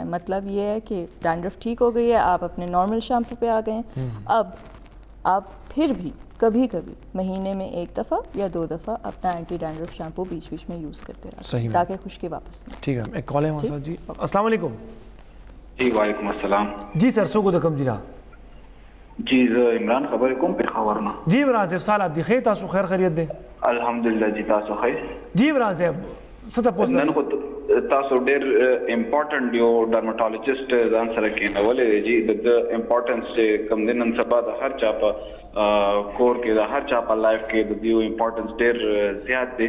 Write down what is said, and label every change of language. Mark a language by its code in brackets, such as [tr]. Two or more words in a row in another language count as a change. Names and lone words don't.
[ur] مطلب یہ ہے کہ ڈینڈرف ٹھیک ہو گئی ہے, آپ اپنے [en] normal shampoo [ur] پہ آ گئے ہیں, اب آپ پھر بھی کبھی کبھی مہینے میں 1 دفعہ یا 2 دفعہ اپنا [en] anti dandruff shampoo [ur] بیچ بیچ میں یوز کرتے رہیں تاکہ خشکی واپس نہیں. ٹھیک ہے, ایک کال ہے ہمارے ساتھ. [ar] جی السلام علیکم. جی وعلیکم السلام. جی سر سو کو دکم جی را [ps] جی زه عمران خبرې کوم په خبر نه. جی عمران صاحب سال دی خیر تاسو خیر خیریت ده؟ الحمدلله جی تاسو خیر. جی عمران صاحب څه تاسو نن خو تاسو ډېر امپورټنٹ یو ډرماټولوژیست ځان سره کېنولې جی د امپورټنس چې کوم د نن سبا د هر چا په کور کې د هر چا په لایف کې د دیو امپورټنس ډېر زیات دی.